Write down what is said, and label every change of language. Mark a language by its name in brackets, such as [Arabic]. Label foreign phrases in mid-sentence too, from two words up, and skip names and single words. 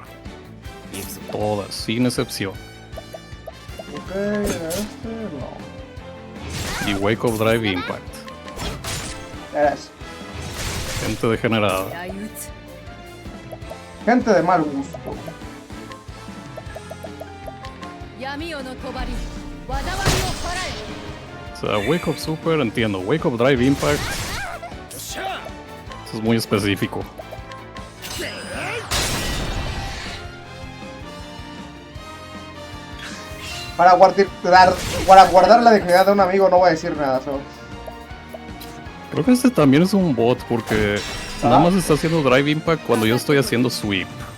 [Spanish] Todas, sin excepción. Ok, no. Y [English] Wake Up Drive Impact. [Spanish] Eres Gente degenerada. [Japanese] 相打つ [Spanish] gente de mal gusto. [Japanese] 闇夜の帳災いを払え [Spanish] O sea, [English] Wake Up Super [Spanish] entiendo. [English] Wake Up Drive Impact. [Spanish] Eso es muy específico. Para guardar la dignidad de un amigo no voy a decir nada, ¿sabes? Creo que este también es un bot porque nada más está haciendo [English] Drive Impact [Spanish] cuando yo estoy haciendo Sweep.